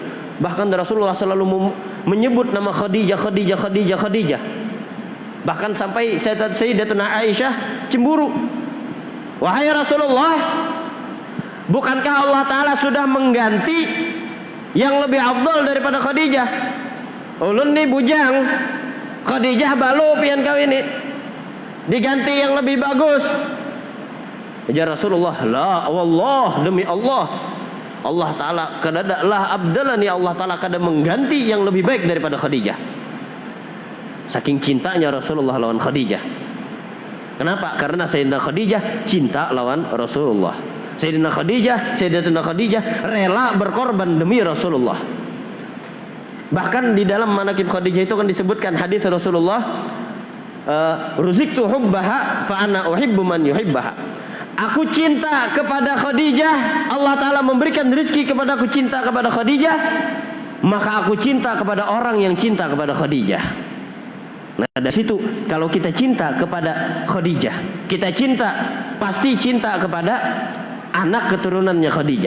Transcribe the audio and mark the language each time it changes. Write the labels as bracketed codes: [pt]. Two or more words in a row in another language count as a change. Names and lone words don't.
[id] Bahkan Rasulullah selalu menyebut nama Khadijah. Bahkan sampai Sayyidatuna Aisyah cemburu. Wahai Rasulullah, bukankah Allah Ta'ala sudah mengganti yang lebih afdal daripada Khadijah? [bjn] Ulun ni bujang, Khadijah balu pian kau ini, diganti yang lebih bagus. Ya Rasulullah, [ar] لا والله, [bjn] demi Allah, Allah Ta'ala kadadalah abdalani, Allah Ta'ala kada mengganti yang lebih baik daripada Khadijah. [id] Saking cintanya Rasulullah lawan Khadijah. Kenapa? Karena Sayyidatuna Khadijah cinta lawan Rasulullah. Sayyidatuna Khadijah rela berkorban demi Rasulullah. Bahkan di dalam manaqib Khadijah itu kan disebutkan hadis Rasulullah, [ar] رزقت حبها فأنا أحب من يحبها. [id] Aku cinta kepada Khadijah, Allah Ta'ala memberikan rezeki kepada aku cinta kepada Khadijah, maka aku cinta kepada orang yang cinta kepada Khadijah. Nah dari situ kalau kita cinta kepada Khadijah, kita cinta, pasti cinta kepada anak keturunannya Khadijah.